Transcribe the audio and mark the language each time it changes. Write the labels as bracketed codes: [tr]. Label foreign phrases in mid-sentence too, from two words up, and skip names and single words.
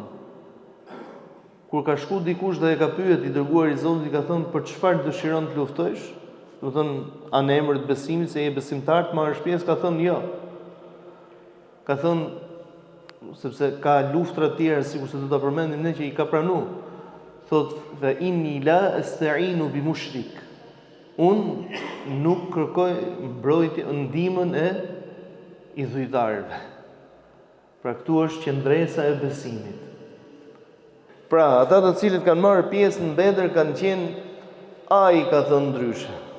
[sq] Kur ka shku dikush dhe e ka pyet i dërguar i Zotit, i ka thënë për çfarë dëshiron të luftosh? Do thënë anë emër të besimit, se je besimtar të marrësh pjesë, ka thënë jo. Ka thënë sepse ka luftra të tjera sikur se do ta përmendim ne që i ka pranuar. [ar] Thotë fa inni la asta'inu bi mushrik. [sq] Unë nuk kërkoj mbrojtje, ndihmën e idhujtarëve. Pra këtu është qendresa e besimit. Pra ata të cilët kanë marrë pjesë në Bedër kanë qenë ai ka thënë ndryshe.